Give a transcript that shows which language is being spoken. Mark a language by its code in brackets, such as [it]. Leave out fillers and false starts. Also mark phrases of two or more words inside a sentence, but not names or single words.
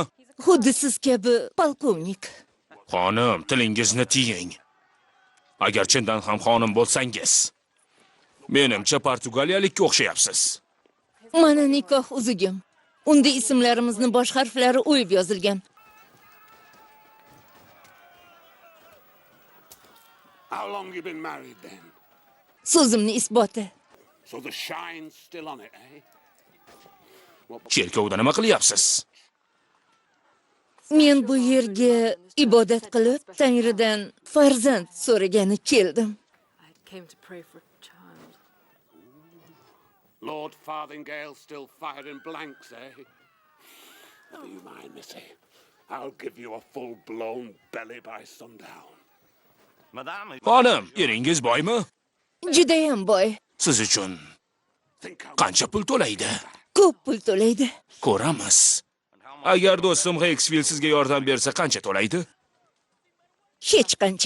[uz] Xuddi siz kabi polkovnik. Xonim, tilingizni tiying. Agar chindan ham xonim bo'lsangiz, menimcha portugaliyalikka o'xshayapsiz. Mana nikoh uzugim. Unda ismlarimizni bosh harflari o'yib yozilgan. [en] How long you been married then? [uz] So'zimni isboti. [en] So the shine's still on it, eh? [uz] Cherkovda nima qilyapsiz? Men bu yerga ibodat qilib, Tangridan farzand so'ragani keldim. [en] I came to pray for a child. Lord Farthingale still firing blanks, eh? Never you mind, missy. I'll give you a full-blown belly by sundown. [uz] Xonim, eringiz boymi? Judayam boy. Siz uchun qancha pul to'laydi? Ko'p pul to'laydi. Ko'ramiz. Agar do'stim Hexfield sizga yordam bersa qancha to'laydi? Hech qancha.